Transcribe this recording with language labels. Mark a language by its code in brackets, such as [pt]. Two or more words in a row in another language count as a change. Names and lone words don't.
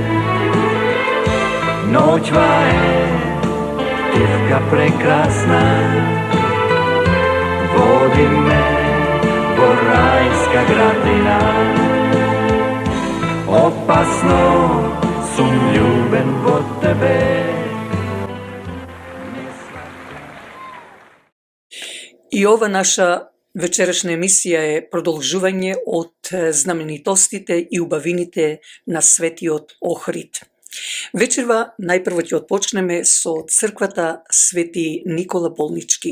[mk] Ноќва е тивка прекрасна, води ме во рајска градина. Опасно сум љубен во тебе. И ова наша вечерашна емисија е продолжување од знаменитостите и убавините на светиот Охрид. Вечерва најпрво ќе отпочнеме со црквата Свети Никола Болнички.